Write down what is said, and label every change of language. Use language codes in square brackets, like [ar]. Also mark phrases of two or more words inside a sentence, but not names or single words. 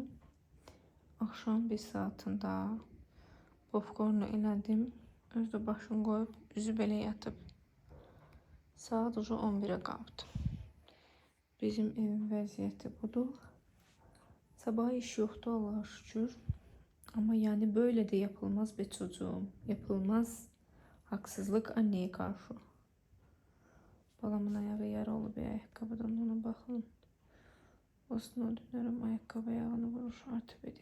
[az] Axşam 1 saatında popcornu elədim. Özdə başını qoyub, üzü belə yatıb. Saat ucu 11'ə qaldı. Bizim evin vəziyyəti budur. Sabah iş yoxdur, Allah'a şükür. [tr] Ama yani böyle de yapılmaz be çocuğum. Yapılmaz. Haksızlık anneye karşı. Balamın ayağı yara oldu bir ayakkabıdan, ona bakın. Aslında dönerim ayakkabı ayağını vurur ortopedik.